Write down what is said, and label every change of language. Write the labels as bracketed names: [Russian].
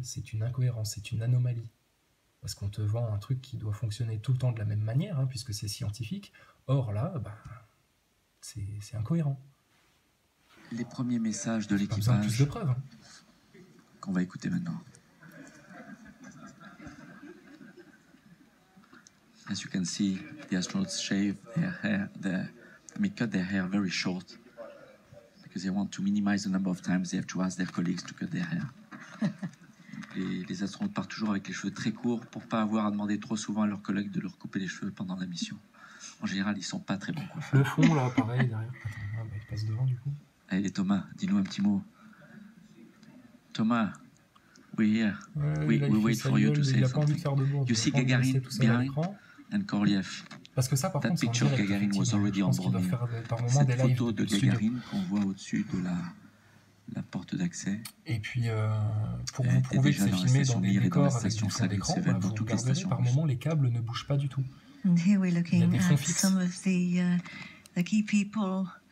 [French] C'est une incohérence, c'est une anomalie. Parce qu'on te vend un truc qui doit fonctionner tout le temps de la même manière, hein, puisque c'est scientifique. Or là, c'est incohérent. Les premiers messages de l'équipage. Pas besoin de plus de preuves. Qu'on va écouter maintenant. [English] As you can see, the astronauts shave their hair, cut their hair very short because they want to minimize the number of times they have to ask their colleagues to cut their hair. [French] Les astronautes partent toujours avec les cheveux très courts pour pas avoir à demander trop souvent à leurs collègues de leur couper les cheveux pendant la mission. En général, ils sont pas très bons coiffeurs. Le fond là, pareil derrière. Attends, il passe devant du coup. Allez Thomas, dis-nous un petit mot. [English] Thomas, we're here. We wait for you to say something. You see Gagarin behind and Korolev. [French] Parce que ça, par contre, [English] that picture of Gagarin was already on board. [French] Cette photo de Gagarin qu'on voit au-dessus de la porte d'accès. Et puis, pour vous prouver que c'est filmé dans des décors avec du fond d'écran, vous regarderez par moment, les câbles ne bougent pas du tout. [English] And here we're looking at some of the key people